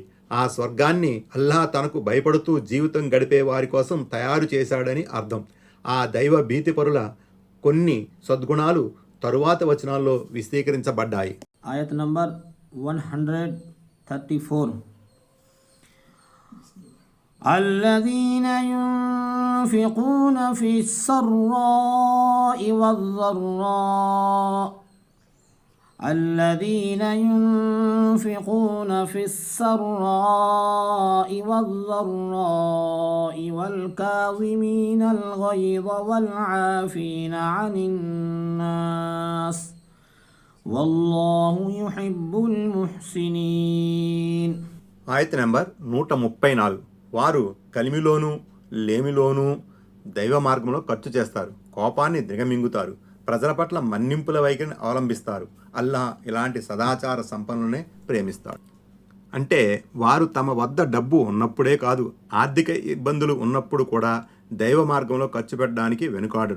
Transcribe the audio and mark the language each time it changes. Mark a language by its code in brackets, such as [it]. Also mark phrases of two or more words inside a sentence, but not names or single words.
[te] ఆ స్వర్గాన్ని అల్లాహ్ తనకు భయపడుతూ జీవితం గడిపే వారి కోసం తయారు చేశాడని అర్థం. ఆ దైవ భీతిపరుల కొన్ని సద్గుణాలు తరువాత వచనాల్లో విశదీకరించబడ్డాయి. ఆయత్ నంబర్ 134. [ar] الذين ينفقون في السراء والضراء الذين ينفقون في السراء والضراء والكاظمين الغيظ والعافين عن الناس والله يحب المحسنين. [te] ఆయత నెంబర్ 134. వారు కలిమిలోనూ లేమిలోనూ దైవ మార్గంలో ఖర్చు చేస్తారు, కోపాన్ని దిగమింగుతారు, ప్రజల పట్ల మన్నింపుల వైఖరిని అవలంబిస్తారు. అల్లాహ్ ఇలాంటి సదాచార సంపన్నులనే ప్రేమిస్తాడు. అంటే వారు తమ వద్ద డబ్బు ఉన్నప్పుడే కాదు, ఆర్థిక ఇబ్బందులు ఉన్నప్పుడు కూడా దైవ మార్గంలో ఖర్చు పెట్టడానికి వెనుకాడరు.